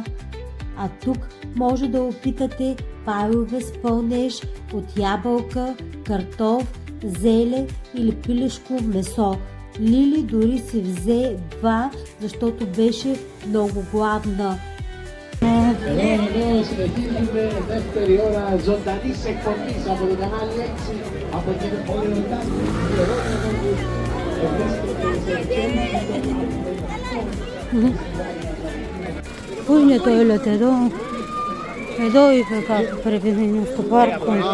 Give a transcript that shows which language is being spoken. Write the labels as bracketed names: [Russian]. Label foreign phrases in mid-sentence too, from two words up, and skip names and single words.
[Bulgarian] А тук може да опитате пайове с пълнеж от ябълка, картоф, зеле или пилешко месо. Лили дори си взе 2, защото беше много гладна. [Greek] Εδώ συνεχίζουμε δεύτερη ώρα ζωντανής εκπομπής από το κανάλι 6 από την Πολυοτάκη. Πού είναι το toilet εδώ? Εδώ είπε κάπου πρέπει να είναι στο πάρκο.